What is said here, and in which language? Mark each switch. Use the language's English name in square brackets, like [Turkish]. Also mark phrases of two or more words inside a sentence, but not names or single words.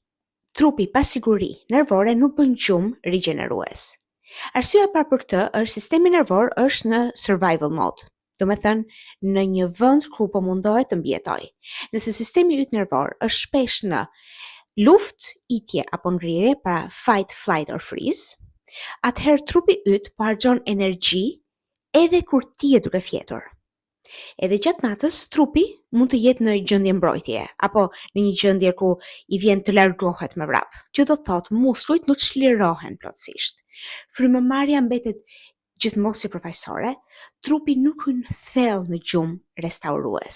[Albanian] Trupi pa siguri nervore nuk bën gjumë rigjenerues. Arsyeja e parë për këtë është sistemi nervor është në [English] survival mode. [Albanian] Do me thënë në një vend ku po mundohet të mbijetoj. Nëse sistemi yt nervor është shpesh në luft, itje apo ngrirje, pra [English] fight, flight or freeze, [Albanian] atëherë trupi yt po harxhon energji edhe kur ti je duke fjetur. Edhe gjatë natës trupi mund të jetë në gjendje mbrojtjeje apo në një gjendje ku i vjen të largohet me vrap. Kjo do thotë muskujt nuk çlirohen plotësisht. Frymëmarrja mbetet gjithmonë sipërfaqësore, trupi nuk hyn thellë në gjumë restaurues.